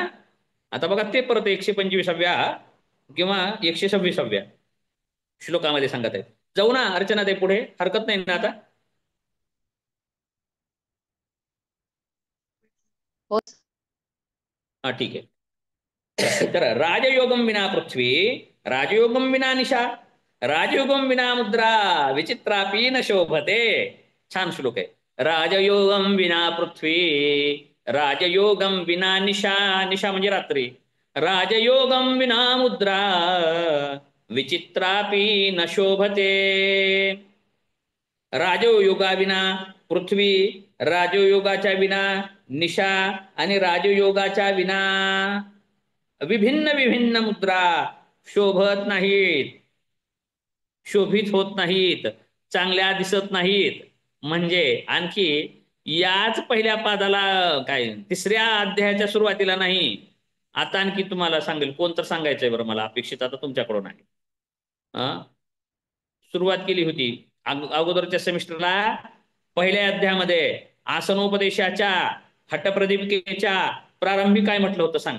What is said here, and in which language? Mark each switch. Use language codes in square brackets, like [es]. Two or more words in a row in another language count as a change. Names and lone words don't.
[mr] आता बघा ते परत 125व्या किंवा 126व्या श्लोकामध्ये सांगत आहे. जाऊ ना अर्चना ते पुढे, हरकत नाही ना आता? ठीक आहे. [sa] तर राजयोगम विना पृथ्वी, राजयोगम विना निशा, राजयोगम विना मुद्रा विचित्रापी न शोभते. [mr] छान श्लोक आहे. [sa] राजयोगम विना पृथ्वी, राजयोगम विना निशा, [mr] निशा म्हणजे रात्री, [sa] राजयोगम विना मुद्रा विचित्रापी न शोभते. [mr] राजयोगाविना पृथ्वी, राजयोगाच्या विना निशा आणि राजयोगाच्या विना विभिन्न विभिन्न मुद्रा शोभत नाहीत. शोभित होत नाहीत, चांगल्या दिसत नाहीत. म्हणजे आणखी याच पहिल्या पादाला काय 3ऱ्या अध्यायाच्या सुरुवातीला नाही, आता आणखी तुम्हाला सांगेल. कोण तर सांगायचंय बरं मला, अपेक्षित आता तुमच्याकडून आहे. सुरुवात केली होती अगोदरच्या सेमिस्टरला पहिल्या अध्यायामध्ये आसनोपदेशाच्या हटप्रदीपिकेच्या प्रारंभी काय म्हटलं होतं सांगा.